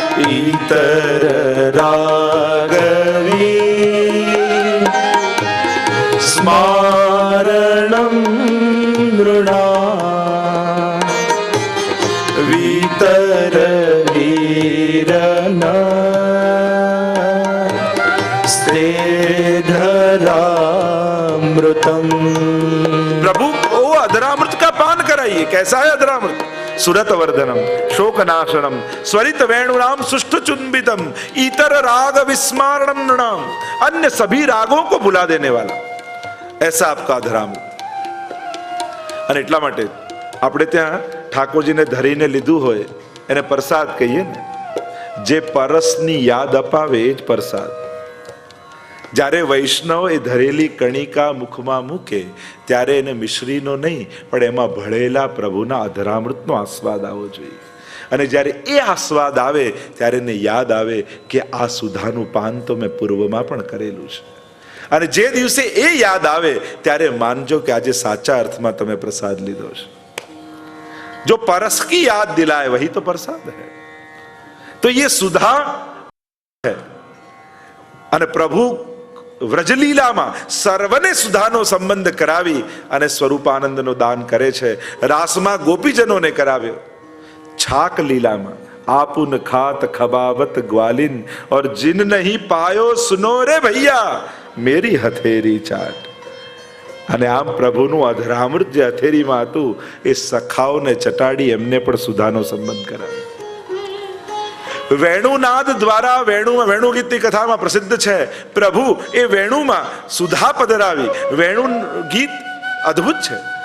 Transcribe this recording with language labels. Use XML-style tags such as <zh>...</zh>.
<sa>ઈતર રાગવી સ્મારણમ નૃણા વિતર વીરના સ્તેધરામૃતમ.</sa> <hi>प्रभु ओ अधरामृत का पान कराइए. कैसा है अधरामृत?</hi> <sa>सुरत वर्धनम शोकनाशनम स्वरित वेणुनाम सुष्ठ चुंबितम इतर राग विस्मारणम नृणाम,</sa> <hi>अन्य सभी रागों को भुला देने वाला ऐसा आपका अधरामृत.</hi> <gu>અને એટલા માટે આપણે ત્યાં ઠાકોરજીને ધરીને લીધું હોય એને પ્રસાદ કહીએ ને. જે પરસની યાદ અપાવે એ જ પ્રસાદ. જ્યારે વૈષ્ણવ એ ધરેલી કણિકા મુખમાં મૂકે ત્યારે એને મિશ્રીનો નહીં પણ એમાં ભળેલા પ્રભુના અધરામૃતનો આસ્વાદ આવવો જોઈએ. અને જ્યારે એ આસ્વાદ આવે ત્યારે એને યાદ આવે કે આ સુધાનું પાન તો મેં પૂર્વમાં પણ કરેલું છે. અને જે દિવસે એ યાદ આવે ત્યારે માનજો કે આજે સાચા અર્થમાં તમે પ્રસાદ લીધો છે.</gu> <hi>જો પરસ કી યાદ દિલાય વહી તો પ્રસાદ હૈ. તો ये सुधा है.</hi> <gu>અને પ્રભુ વ્રજલીલામાં સર્વને સુધાનો સંબંધ કરાવી અને સ્વરૂપાનંદનો દાન કરે છે. રાસમાં ગોપીજનોને કરાવ્યો. છાક લીલામાં</gu> <hi>આપુન ખાત ખબાવત ગ્વાલિન और जिन नहीं पायो सुनो रे भैया मेरी हथेरी चाट.</hi> <gu>અને આમ પ્રભુનું અધરામૃત જે હથેરીમાં હતું એ સખાઓને ચટાડી એમને પણ સુધાનો સંબંધ કરાવ્યો. વેણુનાદ દ્વારા વેણુ ગીતની કથામાં પ્રસિદ્ધ છે. પ્રભુ એ વેણુમાં સુધા પધરાવી. વેણુ ગીત અદ્ભુત છે.</gu>